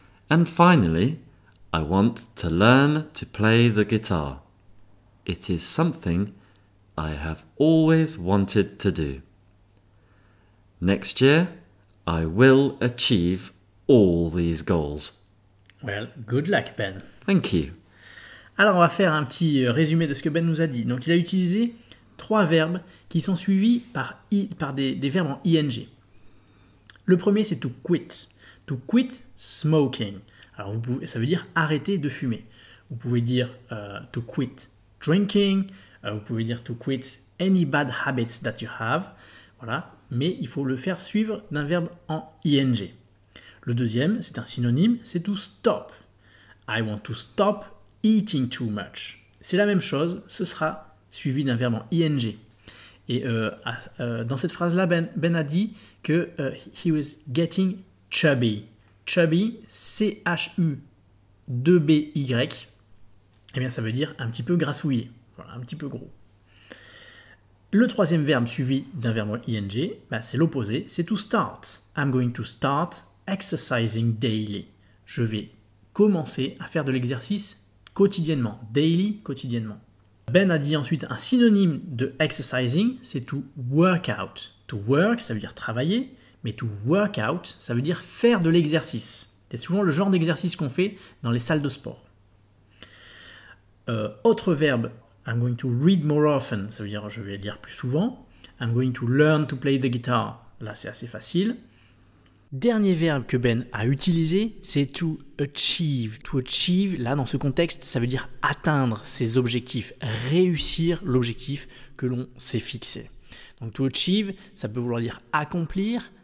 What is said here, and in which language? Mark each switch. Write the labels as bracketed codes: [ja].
[fr] And finally, I want to learn to play the guitar. It is something I have always wanted to do. Next year, I will achieve all these goals. Well, good luck, Ben. Thank you. Alors, on va faire un petit résumé de ce que Ben nous a dit. Donc, il a utilisé trois verbes qui sont suivis par des verbes en ing. Le premier, c'est to quit. [en] To quit smoking. [fr] Alors, ça veut dire arrêter de fumer. Vous pouvez dire [en] to quit drinking. [fr] Vous pouvez dire [en] to quit any bad habits that you have. [fr] Voilà. Mais il faut le faire suivre d'un verbe en ing. Le deuxième, c'est un synonyme, c'est to stop. [en] I want to stop eating too much. [fr] C'est la même chose, ce sera suivi d'un verbe en ing. Et dans cette phrase-là, Ben a dit que [en] he was getting chubby. [fr] Chubby, C-H-U-2-B-Y. Eh bien, ça veut dire un petit peu grassouillé, voilà, un petit peu gros. Le troisième verbe suivi d'un verbe en ing, c'est l'opposé, c'est to start. [en] I'm going to start exercising daily. [fr] Je vais commencer à faire de l'exercice quotidiennement. Daily, quotidiennement. Ben a dit ensuite un synonyme de exercising, c'est to work out. To work, ça veut dire travailler, mais to work out, ça veut dire faire de l'exercice. C'est souvent le genre d'exercice qu'on fait dans les salles de sport. Autre verbe, [en] I'm going to read more often, [fr] ça veut dire je vais lire plus souvent. [en] I'm going to learn to play the guitar. [fr] Là, c'est assez facile. Dernier verbe que Ben a utilisé, c'est to achieve. To achieve, là, dans ce contexte, ça veut dire atteindre ses objectifs, réussir l'objectif que l'on s'est fixé. Donc to achieve, ça peut vouloir dire accomplir,